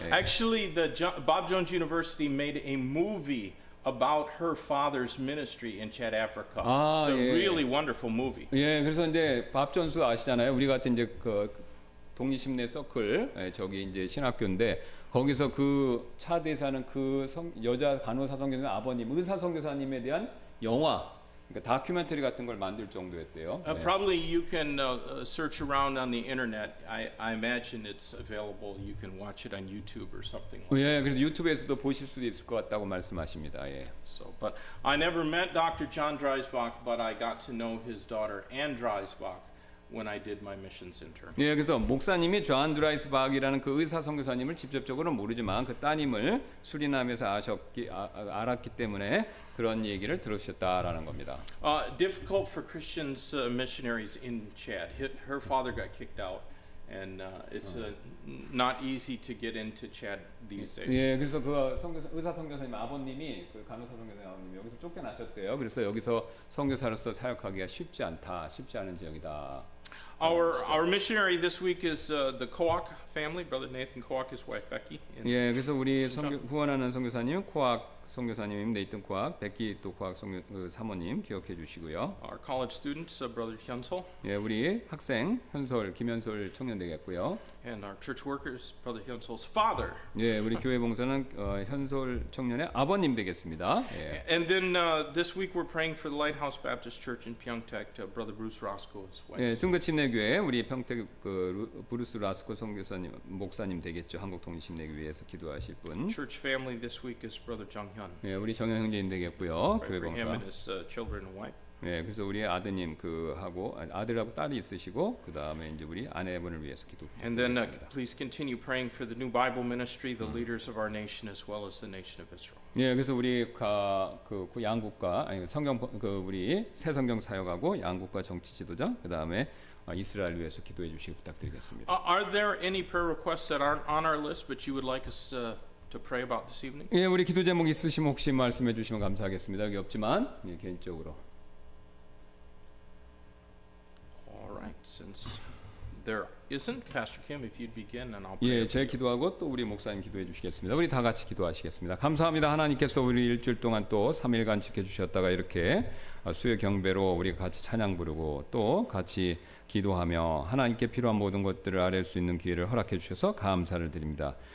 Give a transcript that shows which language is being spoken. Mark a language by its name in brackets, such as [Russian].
[Korean] 예. [English] Actually, Bob Jones University made a movie about her father's ministry in Chad, Africa. It's a [Korean] 예. [English] really wonderful movie. [Korean] 예, 그래서 이제 밥 존스 아시잖아요. 우리 같은 이제 그 독립심내 서클 저기 이제 신학교인데 거기서 그 차대에 사는 그 여자 간호사 선교사님 아버님 의사 선교사님에 대한 영화 그러니까 다큐멘터리 같은 걸 만들 정도였대요. 네. [English] Probably you can search around on the internet. I imagine it's available. You can watch it on YouTube or something. [Korean] 예, 그래서 유튜브에서도 보실 수도 있을 것 같다고 말씀하십니다. 예. [English] So, but I never met Dr. John Dreisbach, but I got to know his daughter Anne Dreisbach when I did my missions intern. [Korean] 예, 그래서 목사님이 존 드라이스박이라는 그 의사 선교사님을 직접적으로는 모르지만 그 따님을 수리남에서 알았기 때문에 그런 얘기를 들으셨다라는 겁니다. [English] Difficult for Christians missionaries in Chad. Her father got kicked out, and it's not easy to get into Chad these days. [Korean] 예, 그래서 그 의사 선교사님 아버님이 그 간호사 선교사님 아버님이 여기서 쫓겨나셨대요. 그래서 여기서 선교사로서 사역하기가 쉽지 않은 지역이다. [English] Our missionary this week is the Koak family. Brother Nathan Koak, his wife Becky. [Korean] 예, 그래서 우리 후원하는 선교사님 코악 선교사님 네이튼 코악, 베키 또 코악 사모님 기억해 주시고요. [English] Our college students, Brother Hyunsol. [Korean] 예, 우리 학생 김현솔 청년 되겠고요. [English] And our church workers, Brother Hyunsol's father. [Korean] 예, 우리 교회 봉사는 현솔 청년의 아버님 되겠습니다. 예. [English] And then this week we're praying for the Lighthouse Baptist Church in Pyeongtaek, Brother Bruce Roscoe, his wife. [Korean] 예, 중도침례교회 우리 평택 브루스 라스코 선교사님 목사님 되겠죠. 한국통일침례교회에서 기도하실 분. [English] Church family this week is Brother Jung [Korean] 정현. 예, 우리 정현 형제님 되겠고요. [English] Pray [Korean] 교회 [English] for him [Korean] 봉사. [English] and his children and wife. [Korean] 예, 그래서 우리 아드님 하고 아들하고 딸이 있으시고 그 다음에 이제 우리 아내분을 위해서 [English] And then [Korean] 기도드리겠습니다. [English] please continue praying for the new Bible ministry, the leaders of our nation, as well as the nation of Israel. [Korean] 예, 그래서 우리 그 양국과 아니 성경 우리 새 성경 사역하고 양국과 정치 지도자 그 다음에 이스라엘 위해서 기도해 주시기 부탁드리겠습니다. [English] Are there any prayer requests that aren't on our list, but you would like us to pray about this evening? [Korean] 예, 우리 기도 제목 있으시면 혹시 말씀해 주시면 감사하겠습니다. 여기 없지만 예, 개인적으로. [English] All right, since there isn't, Pastor Kim, if you'd begin, and I'll pray. [Korean] 예, 제 기도하고 또 우리 목사님 기도해 주시겠습니다. 우리 다 같이 기도하시겠습니다. 감사합니다. 하나님께서 우리 일주일 동안 또 3일간 지켜주셨다가 이렇게 수요 경배로 우리 같이 찬양 부르고 또 같이 기도하며 하나님께 필요한 모든 것들을 아뢰 수 있는 기회를 허락해 주셔서 감사를 드립니다.